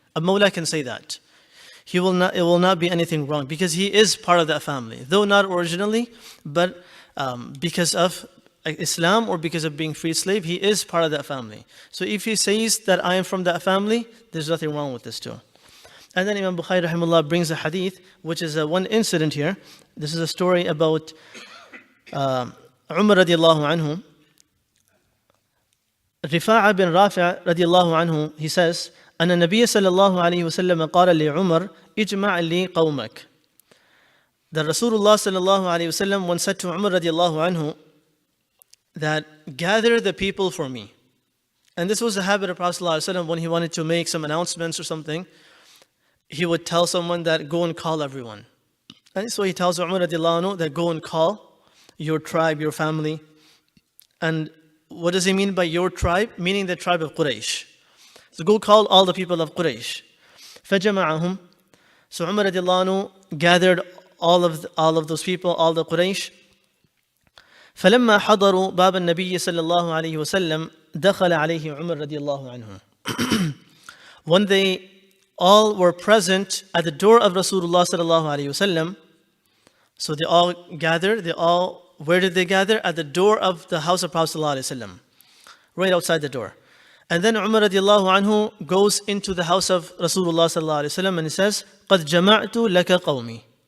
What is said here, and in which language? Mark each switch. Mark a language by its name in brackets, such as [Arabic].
[English] A Mawla can say that. It will not be anything wrong because he is part of that family, though not originally, but because of Islam or because of being freed slave, he is part of that family. So if he says that I am from that family, there's nothing wrong with this too. And then Imam Bukhari rahimahullah brings a hadith, which is one incident here. This is a story about Umar radiallahu anhu. Rifa'a bin Rafi' radiallahu anhu, he says, [Arabic] أن النبي صلى الله عليه وسلم قال لعمر اجمع لي قومك. [English] That Rasulullah صلى الله عليه وسلم once said to Umar radiallahu anhu that gather the people for me. And this was the habit of Prophet ﷺ when he wanted to make some announcements or something. He would tell someone that go and call everyone. And so he tells Umar radiallahu anhu that go and call your tribe, your family. And what does he mean by your tribe? Meaning the tribe of Quraysh. So go call all the people of Quraysh. [Arabic] فَجَمَعَهُمْ. [English] So Umar radiallahu anhu gathered all of those people, all the Quraysh. [Arabic] فلما حضروا باب النبي صلى الله عليه وسلم دخل عليه عمر رضي الله عنه. [English] When they all were present at the door of Rasulullah صلى الله عليه وسلم, so they all gathered, where did they gather? At the door of the house of Prophet صلى الله عليه وسلم, right outside the door. And then Umar radiallahu anhu goes into the house of Rasulullah sallallahu alaihi wasallam and he says, [Arabic] قَدْ جَمَعْتُ لَكَ قَوْمِي.